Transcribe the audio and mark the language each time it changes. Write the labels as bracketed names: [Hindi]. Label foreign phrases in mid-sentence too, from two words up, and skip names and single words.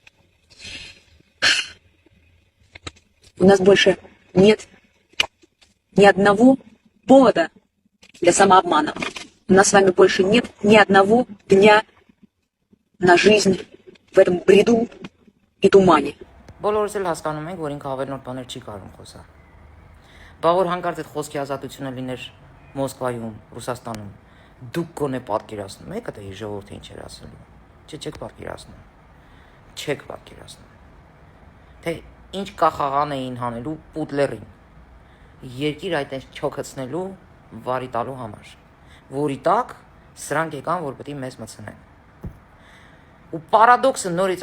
[Russian] У нас больше нет ни одного повода для самообмана. У нас с вами больше нет ни одного дня на жизнь в этом бреду и тумане. [Armenian] Բոլորս էլ հասկանում ենք, որ ինքը ավելի նոր բաներ չի կարող խոսալ։ Բա որ հանկարծ այդ խոսքի ազատությունը լիներ Մոսկվայում, Ռուսաստանում, դուք գոնե պատկերացնում եք այդ ժողովրդը ինչ էր ասելու։ Չեք պատկերացնում։ Չեք պատկերացնում։ Թե ինչ կախաղան էին հանելու Պուտլերին։ Երկիր այդպես չոքացնելու վարի տալու համար, որի տակ սրանք եկան, որ պետք է մեզ մցնեն։ Ու պարադոքսը նորից